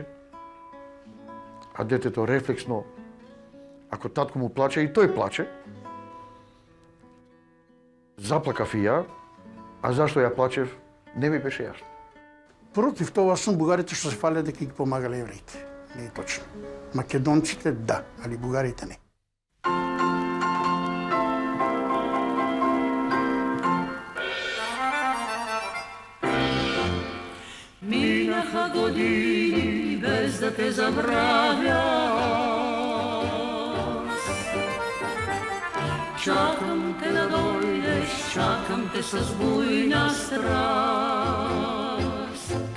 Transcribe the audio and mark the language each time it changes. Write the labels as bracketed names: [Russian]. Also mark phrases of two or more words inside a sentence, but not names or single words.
[Macedonian] А детето рефлексно, ако татко му плаче, и тој плаче. Заплакав и ја, а зашто ја плачев, не ми беше јасно. Против тоа сум бугарите што се фале дека ги помагале евреите. Не е точно. Македонците да, али бугарите не. [Bulgarian] Минаха години без да те забравя. Чакам те да дојдеш, чакам те с бујна страст.